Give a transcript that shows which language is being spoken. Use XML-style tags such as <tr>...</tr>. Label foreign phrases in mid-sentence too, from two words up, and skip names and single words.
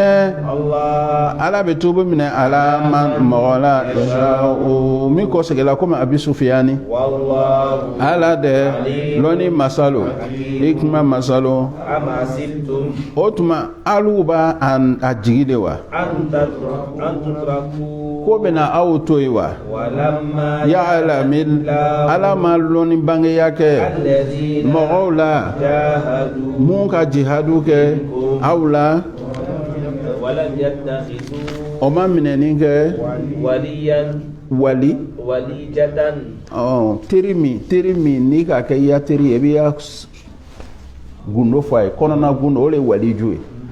<bm>minɛ ala mɔgɔ la min kɔ segela komi abi sufiyani ala de lɔni masalo hikma masalo o tuma alu b'a a jigi de wa ko bɛna aw to yi</bm> <ar>ويعلم</ar> <bm>ala ma lɔni bangeya kɛ mɔgɔw la mun ka jihadu kɛ aw la o ma minɛni kɛ wali teri min n'i ka kɛ ya teri ye i b'i ya gundo fɔ a ye kɔnɔna gundo o de ye waliju ye</bm>